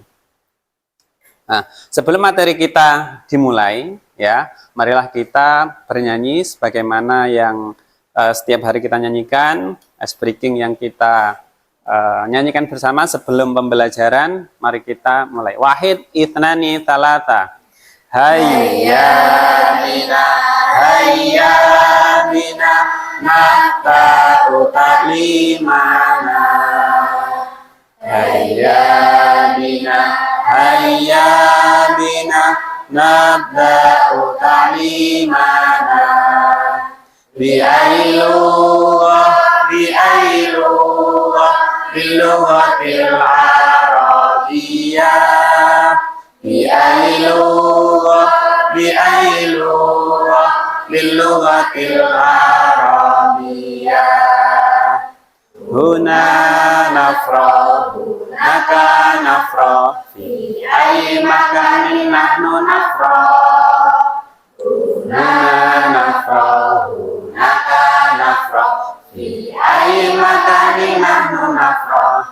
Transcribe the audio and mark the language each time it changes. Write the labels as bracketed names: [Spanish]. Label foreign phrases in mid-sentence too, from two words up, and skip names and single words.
[Indonesian] Nah, sebelum materi kita dimulai, ya, marilah kita bernyanyi sebagaimana yang setiap hari kita nyanyikan, [English] ice breaking [Indonesian] yang kita nyanyikan bersama sebelum pembelajaran. Mari kita mulai. [Arabic] واحد، اثنان، ثلاثة. هيا بنا، هيا بنا، نفتح تعليمنا. هيا بنا، هيا بنا، نبدأ تعليمنا. بعون الله، بعون الله، باللغة العربية. بعون الله، بعون الله، باللغة العربية. هنا نفرح، هناك نفرح، في أي مكان نحن نفرح. هنا نفرح، هناك نفرح، في أي مكان نحن نفرح.